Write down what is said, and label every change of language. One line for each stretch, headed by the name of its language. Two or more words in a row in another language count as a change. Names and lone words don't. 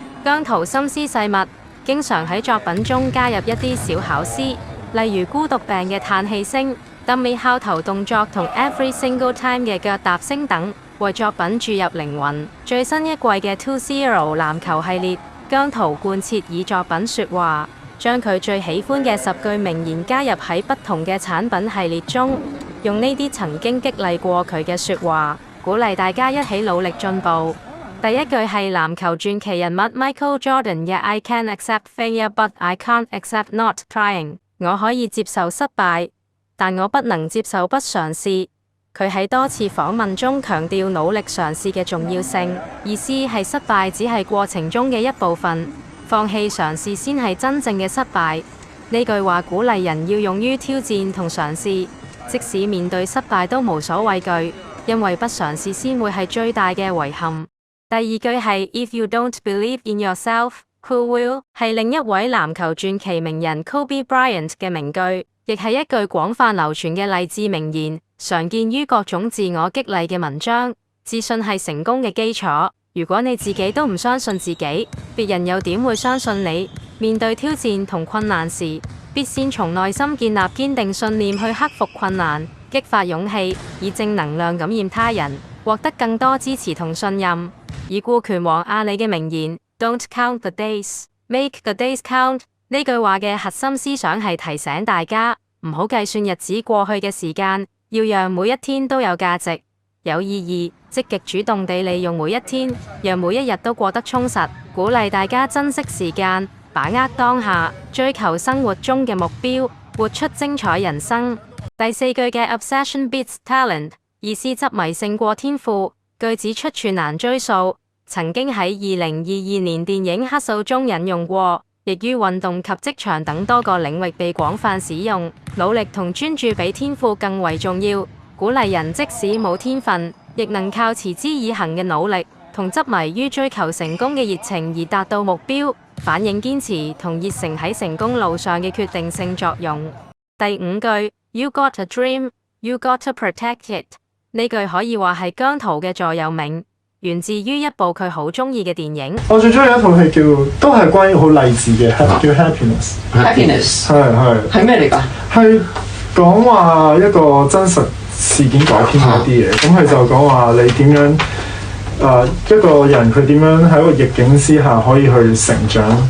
Cantonese: 姜濤心思細密，經常喺作品中加入一啲小巧思，例如孤獨病嘅嘆氣聲、dummy 敲頭動作同
English: every single time
Cantonese: 嘅腳踏聲等，為作品注入靈魂。最新一季嘅 2CL 籃球系列，姜濤貫徹以作品說話，將佢最喜歡嘅10句名言加入喺不同嘅產品系列中，用呢啲曾經激勵過佢嘅說話，鼓勵大家一起努力進步。第一句係籃球傳奇人物 Michael Jordan 嘅
English: I can accept failure but I can't accept not trying。
Cantonese: 我可以接受失敗，但我不能接受不嘗試。佢喺多次訪問中強調努力嘗試嘅重要性，意思係失敗只係過程中嘅一部分，放棄嘗試先係真正嘅失敗。呢句話鼓勵人要勇於挑戰同嘗試，即使面對失敗都無所畏懼，因為不嘗試先會係最大嘅遺憾。第二句係
English: If you don't believe in yourself, who will？
Cantonese: 係另一位籃球傳奇名人 Kobe Bryant 嘅名句，亦係一句廣泛流傳嘅勵志名言，常見於各種自我激勵嘅文章。自信係成功嘅基礎，如果你自己都唔相信自己，別人又點會相信你？面對挑戰同困難時，必先從內心建立堅定信念去克服困難，激發勇氣，以正能量感染他人，獲得更多支持同信任。已故拳王阿里嘅名言
English: Don't count the days, make the days count。
Cantonese: 呢句話嘅核心思想係提醒大家唔好計算日子過去嘅時間，要讓每一天都有價值、有意義，積極主動地利用每一天，讓每一日都過得充實。鼓勵大家珍惜時間，把握當下，追求生活中嘅目標，活出精彩人生。第四句嘅
English: Obsession beats talent，
Cantonese: 意思執迷勝過天賦。句子出處難追溯，曾經喺2022年電影《黑數》中引用過，亦於運動及職場等多個領域被廣泛使用。努力同專注比天賦更為重要，鼓勵人即使冇天分，亦能靠持之以恆嘅努力同執迷於追求成功嘅熱情而達到目標，反映堅持同熱誠喺成功路上嘅決定性作用。第五句
English: You got a dream, you got to protect it。
Cantonese: 呢句可以話係姜濤嘅座右銘，源自於一部佢好中意嘅電影。我最中意一套戲都係關於好勵志嘅，叫 Happiness。係咩嚟㗎？係講話一個真實事件改編嘅一啲嘢，咁佢就講話你點樣一個人佢點樣喺一個逆境之下可以去成長。